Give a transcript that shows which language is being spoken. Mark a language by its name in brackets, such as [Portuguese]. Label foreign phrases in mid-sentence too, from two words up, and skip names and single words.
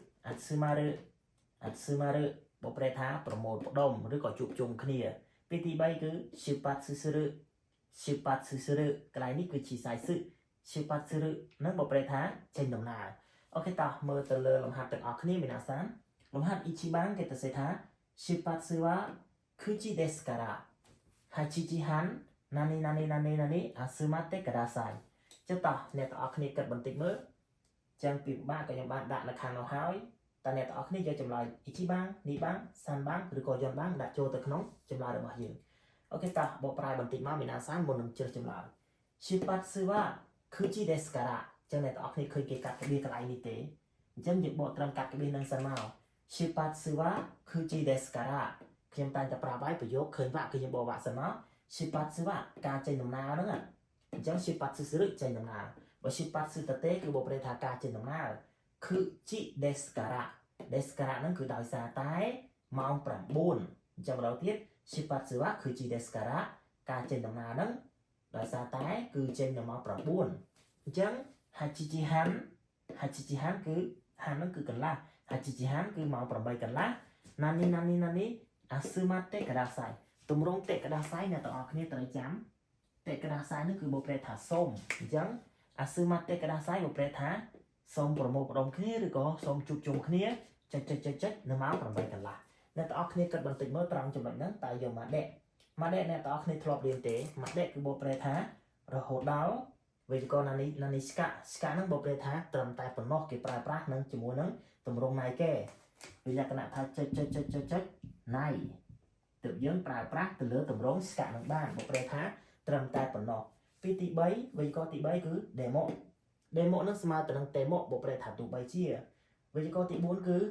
[Khmer] Atsumaru បកប្រែថាប្រមូលផ្ដុំឬក៏ជួបជុំគ្នាពីទី3គឺ Shipatsusuru កន្លែងនេះគឺជាសាយសឹក Shipatsusuru នឹងបកប្រែថាចេញដំណើរអូខេតោះមើលទៅលើលំហាត់ទាំងអស់គ្នា皆さんលំហាត់ Ichiban គេទៅសេថា [Japanese] 出発は9ですから 8時半 何 何 何 何 集まってください [Khmer] ចឹងតោះអ្នកទាំងអស់គ្នាគិតបន្តិចមើលចឹងពីបាក់ក៏ខ្ញុំបានដាក់នៅខាងនោះហើយតើអ្នកទាំងអស់គ្នាយកចម្លើយ Ichiban នេះបាន3បានឬក៏4បានដាក់ចូលទៅក្នុងចម្លើយរបស់យើងអូខេតោះបកប្រែបន្តិចមក皆さんមុននឹងជ្រើសចម្លើយ [Japanese] 出発は9ですから [Khmer] ចឹងអ្នកទាំងអស់គ្នាឃើញគេកាត់ក្បៀសកន្លែงនេះទេ អញ្ចឹងយើងបកត្រឹមកាត់ក្បៀសនឹងសិនមក [Japanese] 出発は9ですから [Khmer] ខ្ញុំតែងតែប្រាប់ឲ្យប្រយោគឃើញវាក់គឺយើងបកវាក់សិនមក [Japanese] 出発は [Khmer] ការចេញដំណើរហ្នឹងអញ្ចឹង Shipatsusuru ចេញដំណើរបើ Shipatsu តទេគឺបកប្រែថាការចេញដំណើរ [Japanese] 9ですから [Khmer] ហ្នឹងគឺដោយសារតែម៉ោង9អញ្ចឹងម្ដង ទៀត [Japanese] 出発は9ですから [Khmer] ការចេញដំណើរហ្នឹងដោយសារតែគឺចេញនៅម៉ោង9អញ្ចឹង 8 時半គឺហានហ្នឹងគឺកន្លះ 8 時半គឺម៉ោង8កន្លះ [Japanese] 何 何 何 集まってください [Khmer] ទ ម្រង់តេកដាសៃអ្នកទាំងអស់គ្នាត្រូវចាំតេកដាសៃនេះគឺបកប្រែថាសូមអញ្ចឹង [Japanese] 集まってください [Khmer] បកប្រែថាសូមប្រមូលផ្ដុំគ្នាឬ ក៏សូមជួបជុំគ្នាចុចនៅម៉ោង8កន្លះអ្នកទាំងអស់គ្នាគិតបន្តិចមើលត្រង់ចំណុចហ្នឹងតើយកមកដេកអ្នកទាំងអស់ គ្នាធ្លាប់រៀនទេមកដេកគឺបកប្រែថារហូតដល់វេយ្យាករណ៍ណានីស្កាហ្នឹងបកប្រែថាត្រឹមតែប៉ុណ្ណោះគេប្រើប្រាស់នឹងជាមួយនឹងទម្រង់ណៃគេវាលក្ខណៈថាចុចណៃទើបយើងប្រើប្រាស់ទៅលើទម្រង់ស្កានឹងបានបកប្រែថាត្រឹមតែប៉ុណ្ណោះពីទី3វេយ្យាករណ៍ទី3គឺ demo នឹងស្មើទៅនឹង demo បកប្រែថាទោះបីជាវេយ្យាករណ៍ទី4គឺ